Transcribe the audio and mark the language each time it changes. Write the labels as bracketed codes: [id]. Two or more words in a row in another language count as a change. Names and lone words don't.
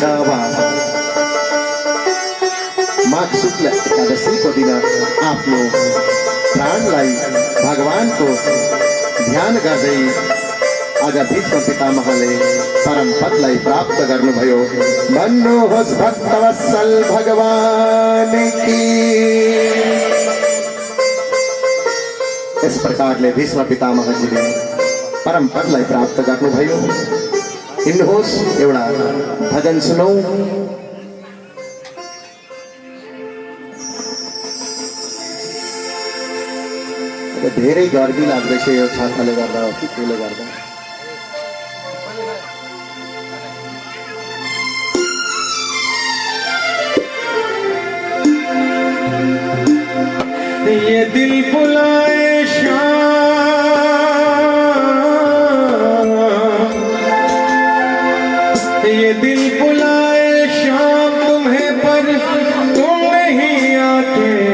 [ne] अब माघ शुक्ल एकादशीको दिन आफ्नो प्राणलाई भगवानको ध्यान गर्दै आज भीष्म पितामहले परम पदलाई प्राप्त गर्नुभयो। भन्नुहोस् भक्तवत्सल [hi] भगवान की। [ne] इस प्रकारले भीष्म पितामहजीले परम पदलाई प्राप्त गर्नुभयो। हिँड्नुहोस् एउटा भजन सुनौ। धेरै गर्मी लाग्दैछ यो छाताले गर्दा, त्यसले गर्दा। [hi] ये दिल बुलाए शाम, ये दिल बुलाए शाम तुम्हें, पर तुम नहीं आते।